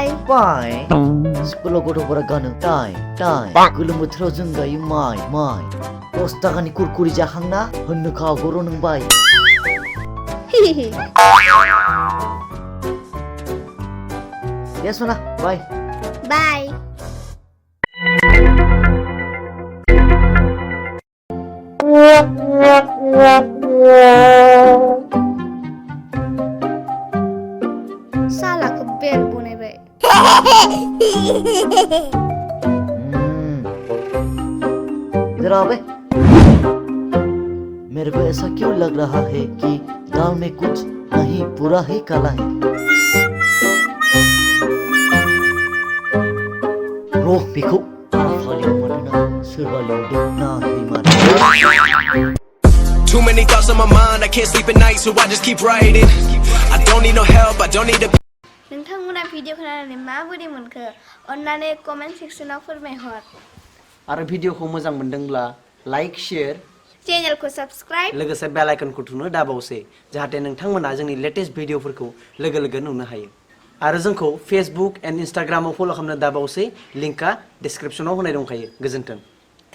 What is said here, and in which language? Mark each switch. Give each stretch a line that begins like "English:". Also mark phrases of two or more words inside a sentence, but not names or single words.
Bodo: बाय स्कुलाव गथ'फोरा गानो टाइ गोलोम बोथोराव जों गायो माइ 10 ताकानि कुरकुरि जाखांना होननो खागरो नों बाय दे सना बाय बाय सालाखौ बेल बनायबाय
Hindi: इधर आओ बे मेरे को ऐसा क्यों लग रहा है कि दाल में कुछ नहीं पूरा ही काला है
Bodo: रोह बेखौ आफालियाव मानोना सोरबा लिंदों ना हिमालय
English: Too many thoughts on my mind, I can't sleep at night, so I just keep writing. I don't need no help, I don't need a
Bodo: नोंथांमोना भिडिअ खोनानानै माबोरै मोनखो अन्नानै कमेन्ट सेक्सनाव फोरमायहर आरो भिडिअखौ मोजां मोनदोंब्ला
English: like share
Bodo: चेनेलखौ साबस्क्राइब लोगोसे बेल आइकनखौ थुनो दाबावसै जाहाथे नोंथांमोना जोंनि लेटेस्ट भिडिअफोरखौ लोगो लोगो नुनो हायो आरो जोंखौ फेसबुक एन्ड इन्स्टाग्रामाव फल' खालामनो दाबावसै लिंकआ डिसक्रिपसनाव होनाय दंखायो गोजोन्थों